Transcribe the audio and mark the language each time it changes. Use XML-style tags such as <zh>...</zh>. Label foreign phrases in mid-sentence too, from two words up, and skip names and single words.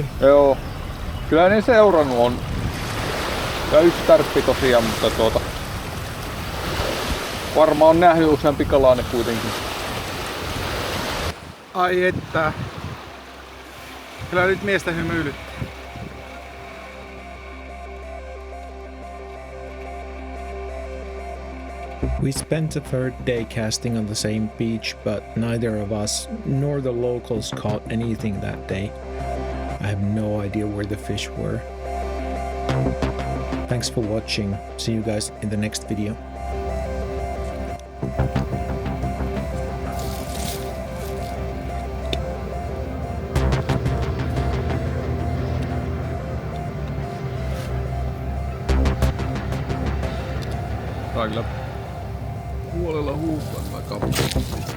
<fi>joo. Kyllä ne seurannut on. Ja yksi tärppi tosiaan, mutta varmaan on nähnyt useampi kalainen kuitenkin. Ai että. Kyllä nyt miestä hymyilyttää.</fi> <en>We spent the third day casting on the same beach, but neither of us nor the locals caught anything that day. I have no idea where the fish were. Thanks for watching. See you guys in the next video.</en> <fi>Kaikilla puolella huutaa nämä kappaleet.</fi>